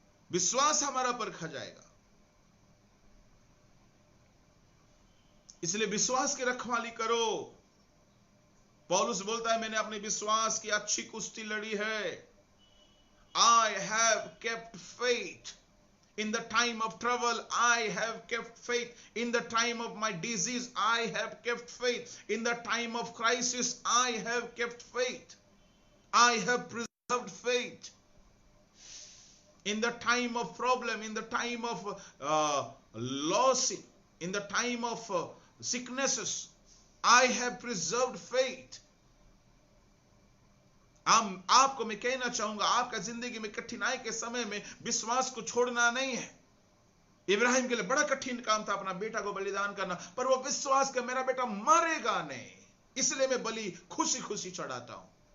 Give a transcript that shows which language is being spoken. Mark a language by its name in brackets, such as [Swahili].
[Hindi] विश्वास हमारा परखा जाएगा, इसलिए विश्वास की रखवाली करो। पौलुस बोलता है, मैंने अपने विश्वास की अच्छी कुश्ती लड़ी है। [English] I have kept faith. In the time of trouble, I have kept faith. In the time of my disease, I have kept faith. In the time of crisis, I have kept faith. I have preserved faith. In the time of problem, in the time of loss, in the time of sicknesses, I have preserved faith. [Hindi] आपको मैं कहना चाहूंगा, आपका जिंदगी में कठिनाई के समय में विश्वास को छोड़ना नहीं है। इब्राहिम के लिए बड़ा कठिन काम था अपना बेटा को बलिदान करना, पर वो विश्वास का मेरा बेटा मरेगा नहीं, इसलिए मैं बलि खुशी खुशी चढ़ाता हूं।